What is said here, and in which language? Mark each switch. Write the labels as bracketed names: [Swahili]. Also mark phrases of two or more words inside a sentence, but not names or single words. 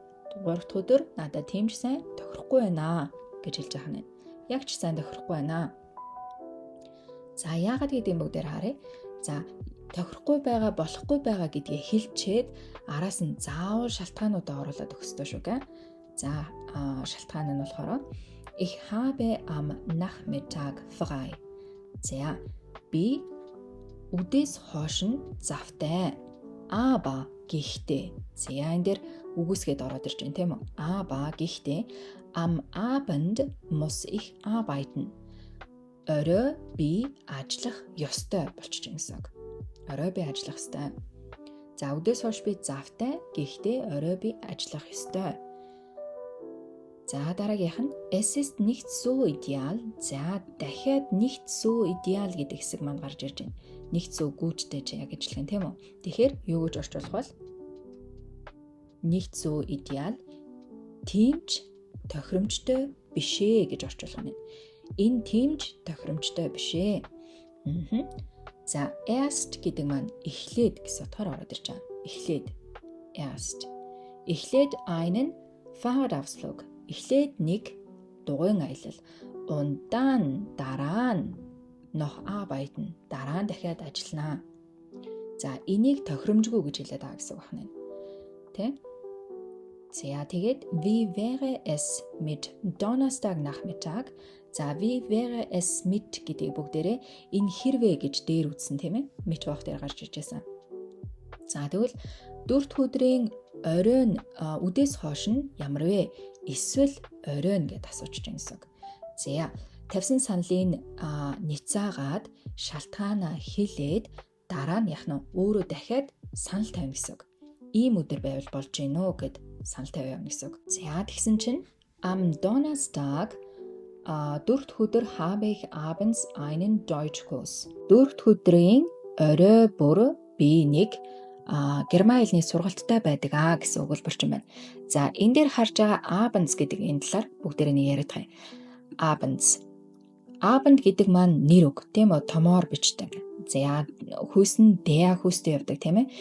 [Mongolian] 3 дахь өдөр надад тимч сайн тохирохгүй байна гэж хэлж байгаа юм. Яг ч сайн тохирохгүй байна. За яагаад гэдгийг бүгдээр харъя. За тохирохгүй байгаа, болохгүй байгаа гэдгийг хэлчээд араас нь заавал шалтгаануудаа оруулаад өгөх ёстой шүү гэ. За шалтгаан нь болохоор [German] ich habe am Nachmittag frei. [Mongolian] За би өдөөс хойш нь завтай. Aber гэхдээ. За энэ дээр үгүйсгээд ороод ирж байна тийм үү? [German] Aber гэхдээ am Abend muss ich arbeiten. [Mongolian] Орой би ажиллах ёстой болчих гэсэн үг. Орой би ажиллах ёстой. За өдөөс хойш би завтай. Гэхдээ орой би ажиллах ёстой. За дараагийнх нь [German] es ist nicht so ideal. [Mongolian] За дахиад [German] nicht so ideal [Mongolian] гэдэг хэсэг манд гарч ирж байна. [German] Nicht so gutтэй [Mongolian] яг гэж хэлэх юм тийм үү? Тэгэхээр юу гэж орчуулах вэ? [German] Nicht so ideal. [Mongolian] Тимч тохиромжтой биш ээ гэж орчуулах нь. Энэ тимч тохиромжтой биш ээ. За erst гэдэг маань эхлээд гэсэн утгаар ороод ирж байгаа. Эхлээд. [German] Erst. Эхлээд einen Fahrradausflug. [Mongolian] Эхлээд нэг дугуйн аялал. [German] Und dann [Mongolian] дараа нь [German] noch arbeiten. [Mongolian] Дараа нь дахиад ажиллана. За энийг тохиромжгүй гэж хэлээд байгаа гэсэн үг байна. Тэ? За тэгээд [German] wie wäre es mit Donnerstag Nachmittag? [Mongolian] За [German] wie wäre es mit [Mongolian] гэдэг бүгдээрээ энэ хэрвээ гэж дээр үзсэн тийм ээ. Mittwoch дээр гарч ижсэн. За тэгвэл 4 дахь өдрийн оройн үдээс хойш нь ямар вэ? Эсвэл оройн гэд асууж байгаа гэсэн үг. За тавьсан саналын няцаагаад шалтгаанаа хэлээд дараа нь яах нь өөрөө дахиад санал тавина гэсэн үг. Ийм өдөр байвал болж гинөө гэд санал тавиа явна гэсэн үг. За тэгсэн чинь [German] am Donnerstag Dürrt өдөр habe ich abends einen Deutschkurs. [Mongolian] Dürrt өдрийн орой бүр би нэг герман хэлний сургалттай байдаг гэсэн өгүүлбэрчин байна. За энэ дээр харж байгаа abends гэдэг энэ талаар бүгдээрээ нэг яриад байгаа юм. Abend гэдэг маань нэр үг, тийм үү? Томоор бичдэг. За хүйс нь der хүйстэй явдаг, тийм ээ.